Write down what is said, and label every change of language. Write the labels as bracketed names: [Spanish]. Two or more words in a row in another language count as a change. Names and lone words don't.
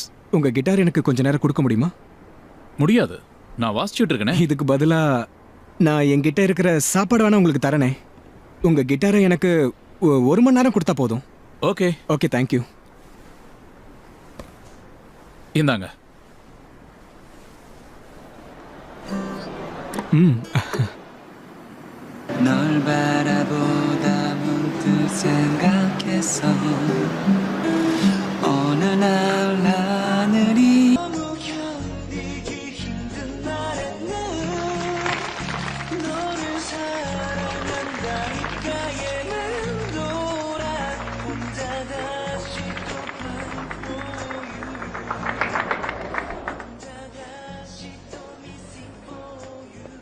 [Tamil] உங்க கிட்டார் எனக்கு கொஞ்ச நேரம் கொடுக்க முடியுமா? முடியாது, நான் வாசிச்சுட்டு இருக்கேனே. இதுக்கு பதிலா நான் என்கிட்ட இருக்கிற சாப்பாடு வேணா உங்களுக்கு தரனே. உங்க கிட்டாரை எனக்கு 1 மணி நேரம் கொடுத்தா போதும். ஓகே [English] okay, thank you. [Tamil] இந்தாங்க. [Korean] 널 바라보다 문득 생각했어. 어느 날 하늘이 너무 견디기 힘든 날에는 너를 사랑한다니까 맴돌아 혼자 다시 또 혼자 다시 또 [English] missing for you.